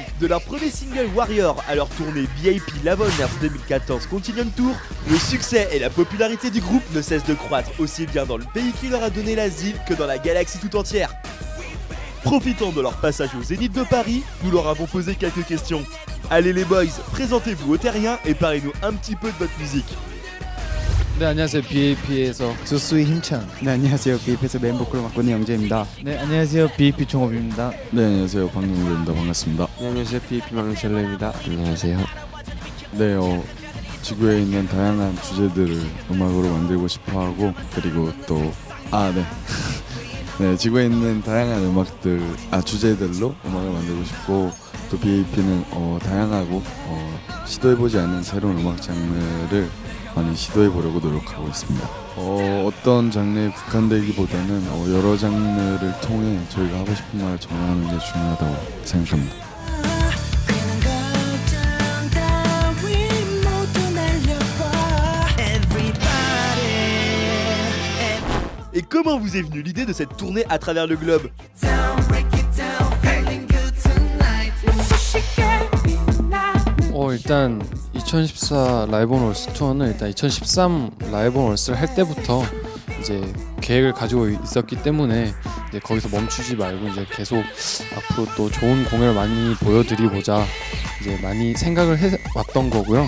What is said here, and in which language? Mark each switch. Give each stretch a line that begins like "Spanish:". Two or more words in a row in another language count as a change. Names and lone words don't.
French: De leur premier single Warrior à leur tournée BIP Love on Earth 2014 Continuum Tour, le succès et la popularité du groupe ne cessent de croître aussi bien dans le pays qui leur a donné l'asile que dans la galaxie tout entière. Profitant de leur passage au Zénith de Paris, nous leur avons posé quelques questions. Allez les boys, présentez-vous aux terriens et parlez-nous un petit peu de votre musique.
Korean: 네, 안녕하세요. BAP에서 주수의 힘찬. 네, 안녕하세요. BAP에서 메인 보컬을 맡고 있는 영재입니다. 네, 안녕하세요. BAP 종업입니다. 네, 안녕하세요. 박용규입니다. 반갑습니다. 네, 안녕하세요. BAP 막내젤레입니다. 안녕하세요. 네, 지구에 있는 다양한 주제들을 음악으로 만들고 싶어하고 그리고 또 네, 지구에 있는 다양한 주제들로 음악을 만들고 싶고 또 BAP는 다양하고 시도해보지 않은 새로운 음악 장르를 많이 시도해보려고 노력하고 있습니다. 어떤 장르에 국한되기보다는 여러 장르를 통해 저희가 하고 싶은 말을 전하는 게 중요하다고 생각합니다.
French: Et comment vous est venue l'idée de cette tournée à travers le globe?
Korean: 일단 2014 라이브 온 월스 투어는 일단 2013 라이브 온 월스를 할 때부터 이제 계획을 가지고 있었기 때문에 이제 거기서 멈추지 말고 이제 계속 앞으로 또 좋은 공연을 많이 보여드리고자 이제 많이 생각을 해왔던 거고요.